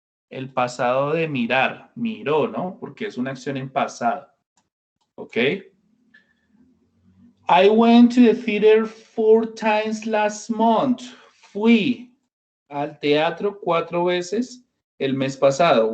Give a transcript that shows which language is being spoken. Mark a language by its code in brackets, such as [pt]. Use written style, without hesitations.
[es] El pasado de mirar, miró, ¿no? Porque es una acción en pasado. ¿Ok? [en] I went to the theater 4 times last month. [es] Fui al teatro 4 veces el mes pasado.